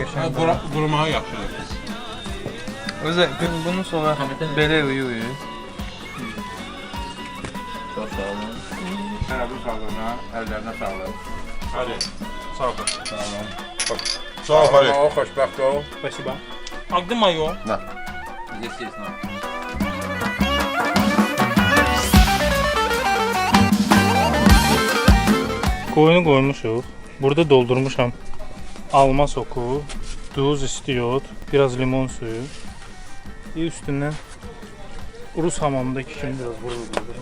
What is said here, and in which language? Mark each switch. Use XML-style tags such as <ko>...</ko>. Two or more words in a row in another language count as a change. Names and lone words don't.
<az>Qurumağı yaxşıdır. Özə bunun sonra belə uyuyur. Çox sağ olun. Tərəbin sağlığına, əllərinə sağlıq. Hadi, sağ ol. Sağ olun. Sağ ol, Farid. Sağ ol, xoşbəxt ol.</az> <ru>Спасибо. А где моё? На. Здесь есть, на.</ru> <az>Koyunu koymuşuq. Burada doldurmuşam alma soku, duz, istiyot, biraz limon suyu. Üstündən Rus hamamındakı kimi biraz vuruldururum.</az>